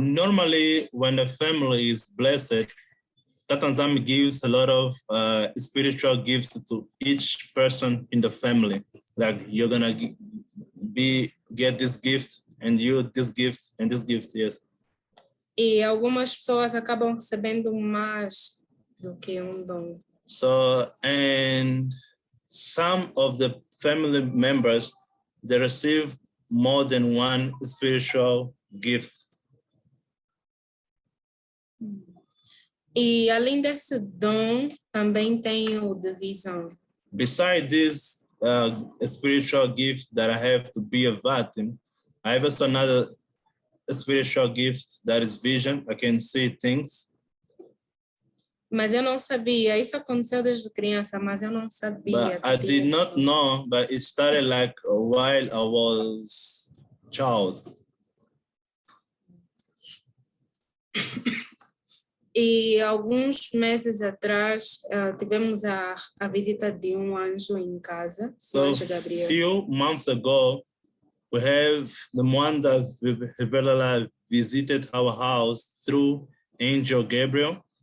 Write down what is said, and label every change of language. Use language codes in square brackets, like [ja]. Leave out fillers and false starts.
[en] Normally, when a family is blessed, Tatanzam gives a lot of spiritual gifts to each person in the family. Like you're gonna get this gift, and you this gift, and this gift, yes. [pt] E algumas pessoas acabam recebendo mais do que um dom. [en] So, and some of the family members, they receive more than one spiritual gift. [pt] E além desse dom, também tem o de visão. [en] Besides this spiritual gift that I have to be a Vati, I have also another spiritual gift that is vision. I can see things. [pt] Mas eu não sabia. Isso aconteceu desde criança, mas eu não sabia. [en] But I did not know, but it started like while I was a child. [pt] E alguns meses atrás tivemos a visita de um anjo em casa. [en] So a few months ago, we have the one that visited our house through Angel Gabriel.